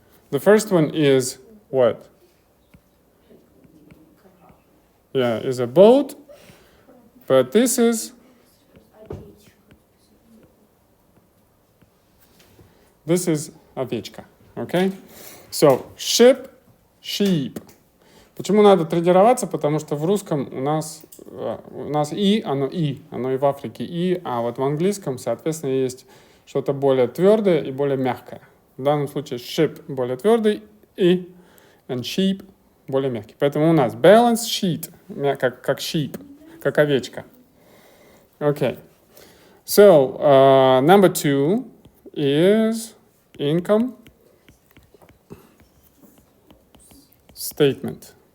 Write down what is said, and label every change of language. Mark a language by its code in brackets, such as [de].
[en] The first one is what? Yeah, is a boat, but this is овечка, okay? So, ship, sheep. [ru] Почему надо тренироваться? Потому что в русском у нас оно и в Африке и, а вот в английском, соответственно, есть что-то более твердое и более мягкое. В данном случае ship более твердый и and sheep более мягкий. Поэтому у нас balance sheet, как sheep, как овечка. [en] Okay. So, number 2 is income statement.